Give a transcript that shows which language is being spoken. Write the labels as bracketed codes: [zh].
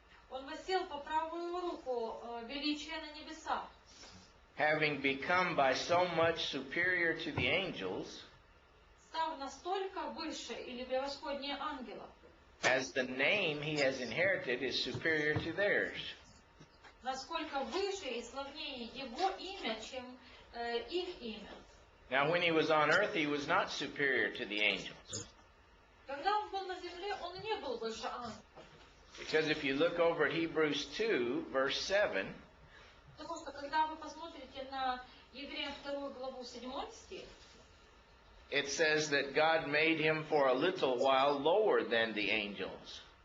[ru] он воссел по правую руку величия на небесах, [en] having become by so much superior to the angels, [ru] став настолько выше или превосходнее ангелов, [en] as the name he has inherited is superior to theirs. [ru] насколько выше и славнее его имя, чем их имя. [en] Now, when he was on earth, he was not superior to the angels. [ru] Когда он был на земле, он не был выше ангелов. [en] Because if you look over at Hebrews 2, verse 7, [ru] Потому что когда вы посмотрите на Евреям 2 главу 7 стих, [en] it says that God made him for a little while lower than the angels.